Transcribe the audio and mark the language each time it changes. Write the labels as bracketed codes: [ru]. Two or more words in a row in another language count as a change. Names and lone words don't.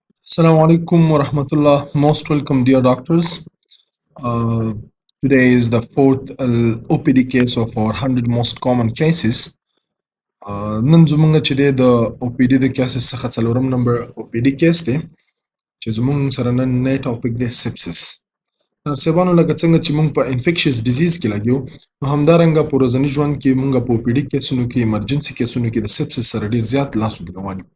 [ar] السلام عليكم ورحمة الله. [en] Most welcome, dear doctors. Uh, Today is the fourth OPD case of our 100 most common cases. [ps] نن زمونږ چې د OPD د cases څخه څلورم نمبر [en] OPD case [ps] دی چې زمونږ سره نن نه ټاپک دی sepsis. سبانو لکه څنګه چې مونږ په [en] infectious disease [ps] کې لګیو نو همدارنګه په ورځني ژوند کې مونږ په OPD کیسونو کې ایمرجنسي کیسونو کې د sepsis سره ډیر زیات لاس روان یو.